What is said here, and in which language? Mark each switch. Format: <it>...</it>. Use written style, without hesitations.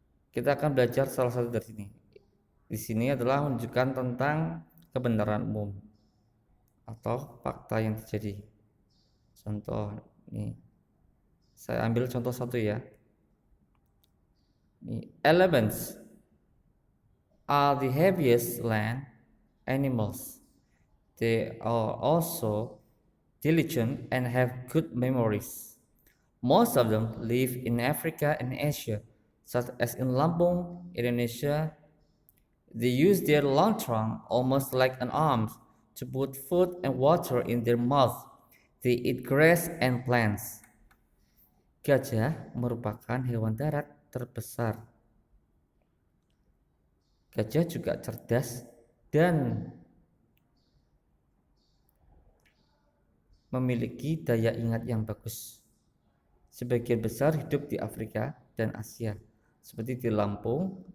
<id>Kita akan belajar salah satu dari sini. Di sini adalah menunjukkan tentang kebenaran umum atau fakta yang terjadi. Contoh ini, saya ambil contoh satu ya. Ini,</id> <en>elephants are the heaviest land animals. They are also diligent and have good memories. Most of them live in Africa and Asia, such as in Lampung, Indonesia. They use their long trunk almost like an arm to put food and water in their mouth. They eat grass and plants.</en> <id>Gajah merupakan hewan darat terbesar. Gajah juga cerdas dan memiliki daya ingat yang bagus. Sebagian besar hidup di Afrika dan Asia, seperti di Lampung.</id>